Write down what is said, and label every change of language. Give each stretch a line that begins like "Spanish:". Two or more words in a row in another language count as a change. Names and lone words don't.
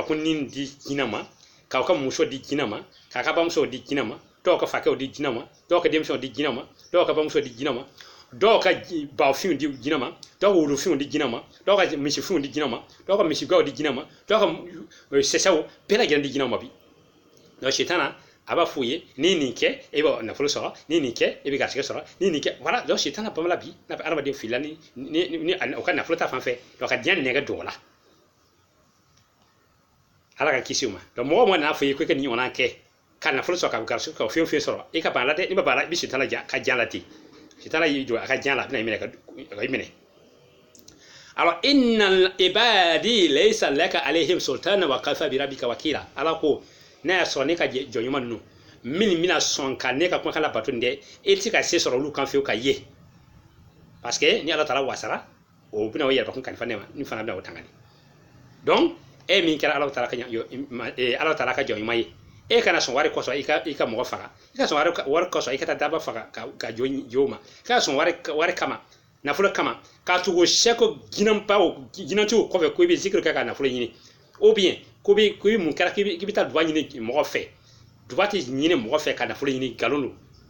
Bambara: ko nin di jinɛ ma k'aw ka muso di jinɛ ma k'a ka bamuso di jinɛ ma dɔw ka fakɛw di jinɛ ma dɔw ka denmisɛnw di jinɛ ma dɔw ka bamuso di jinɛ ma dɔw ka bawfinw di jinɛ ma dɔw ka wulufinw di jinɛ ma dɔw ka misifinw di jinɛ ma dɔw ka misigaw di jinɛ ma dɔw ka sɛsɛw bɛɛ lajɛlen di jinɛ ma bi donc shetana a b'a f'u ye ni nin kɛ e bɛ nafolo sɔrɔ ni nin kɛ e bɛ garisɛgɛ sɔrɔ ni nin kɛ
French: voilà donc
Bambara: sitana bamala bi n'a bɛ adamaden filila ni o ka nafolo ta fan fɛ donc ka diɲɛ nɛgɛ don o la ala ka kisi o ma donc mɔgɔ mɔgɔ nana fɔ i ye ko i ka nin ɲɔgɔnna kɛ ka nafolo sɔrɔ ka garisɛgɛ ka fɛn fɛn sɔrɔ i ka ban la dɛ i ma ban la i bɛ sitana ka diɲɛ la ten sitana y'i jɔ a ka diɲɛ la a bɛna i minɛ ka i minɛ alors
Arabic: إن عبادي ليس لك عليهم سلطان وكفى بربك وكيلا
Bambara: ala ko n'a y'a sɔrɔ ne ka jɔnɲuman ninnu min bɛna sɔn ka ne ka kumakan labato nin dɛ e tɛ ka se sɔrɔ olu kan fiyewu ka ye
French: parce que
Bambara: ni ala taala wasara o bɛna o yɛrɛbakun kalifa ne ma ni fana bɛna o tangani donc e min kɛra ala taala ka jɔnɲuman ye e kana sɔn wari kɔsɔn i ka mɔgɔ faga i ka sɔn wari kɔsɔn i ka taa daba faga ka jo ma i ka sɔn wari kama nafolo kama k'a tugu sɛko jinɛtigiw kɔfɛ ko i bɛ zikiri kɛ ka nafolo ɲini
French: ou bien
Bambara: ko bɛ mun kɛra k'i bɛ taa duba ɲini mɔgɔ fɛ duba tɛ ɲini mɔgɔ fɛ ka nafolo ɲini nkalon don